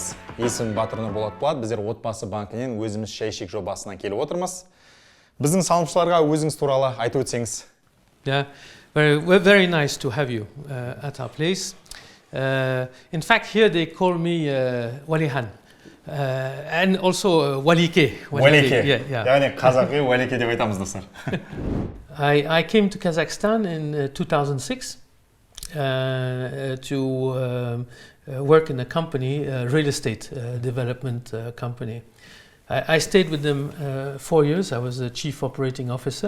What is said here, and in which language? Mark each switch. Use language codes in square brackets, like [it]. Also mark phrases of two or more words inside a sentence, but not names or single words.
[kk] Есімім Пәтермен болады. Біздер Отбасы банкінен өзіміз ішейік жобасынан келіп отырмыз. Біздің салымшыларға өзіңіз туралы айтып өтсеңіз. [en] Yeah, very nice to have you at our place. In fact, here they call me Walihan and also Walike. Walike. Yeah. [kk] Яғни қазақи Walike деп айтамыз достар. [en] I came to Kazakhstan in 2006 to work in a company, a real estate development company. I stayed with them 4 years. I was the chief operating officer.